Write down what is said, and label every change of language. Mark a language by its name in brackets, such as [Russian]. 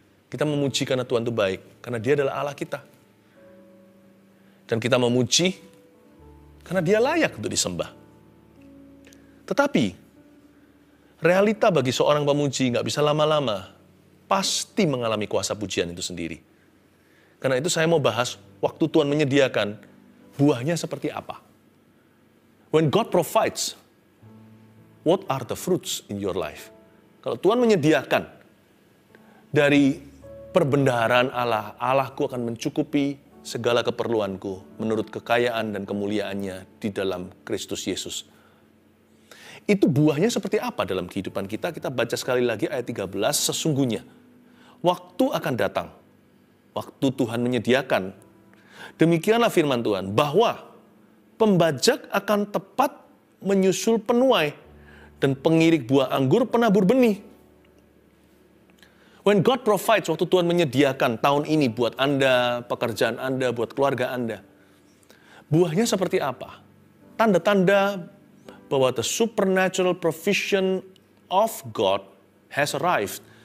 [Indonesian] Kita memuji karena Tuhan itu baik, karena Dia adalah Allah kita. Dan kita memuji karena Dia layak untuk disembah. Tetapi, realita bagi seorang pemuji nggak bisa lama-lama, pasti mengalami kuasa pujian itu sendiri. Karena itu saya mau bahas, waktu Tuhan menyediakan, buahnya seperti apa. [English] When God provides, what are the fruits in your life? [Indonesian] Kalau Tuhan menyediakan dari perbendaharaan Allah, Allahku akan mencukupi segala keperluanku menurut kekayaan dan kemuliaannya di dalam Kristus Yesus. Itu buahnya seperti apa dalam kehidupan kita? Kita baca sekali lagi ayat 13, sesungguhnya waktu akan datang, waktu Tuhan menyediakan. Demikianlah firman Tuhan, bahwa pembajak akan tepat menyusul penuai, dan pengirik buah anggur penabur benih. [English] When God provides, [Indonesian] waktu Tuhan menyediakan tahun ini buat Anda, pekerjaan Anda, buat keluarga Anda. Buahnya seperti apa? Tanda-tanda bahwa [English] the supernatural provision of God has arrived.